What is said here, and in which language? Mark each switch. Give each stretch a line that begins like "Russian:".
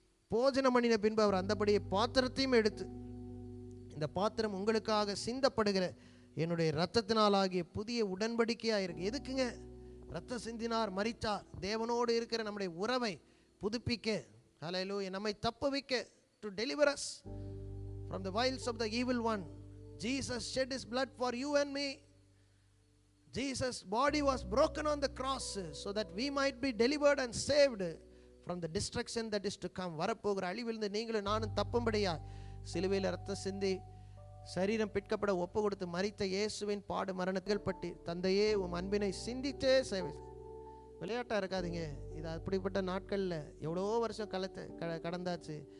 Tamil: போஜனம் பண்ணின பின்பு அவர் அந்தபடியே பாத்திரத்தையும் எடுத்து, இந்த பாத்திரம் உங்களுக்காக சிந்தப்படுகிற என்னுடைய இரத்தத்தினாலாகிய புதிய உடன்படிக்கையாக இருக்கு. எதுக்குங்க? இரத்த சிந்தினார், மரித்தார், தேவனோடு இருக்கிற நம்முடைய உறவை புதுப்பிக்க, ஹல்லேலூயா, நம்மை தப்புவிக்க,
English: to deliver us from the wiles of the evil one. Jesus shed his blood for you and me. Jesus' body was broken on the cross so that we might be delivered and saved from the destruction that is to come.
Tamil: வரப்போகிற அழிவிலிருந்து நீங்களும் நானும் தப்பும்படியா சிலுவையில் இரத்தம் சிந்தி சரீரம் பிற்கப்பட ஒப்பு கொடுத்து மரித்த இயேசுவின் பாடு மரணங்கள் பற்றி தந்தையே உம் அன்பினை சிந்தித்தே சேவை. விளையாட்டாக இருக்காதீங்க. இது அப்படிப்பட்ட நாட்களில் எவ்வளோ வருஷம் கடந்தாச்சு.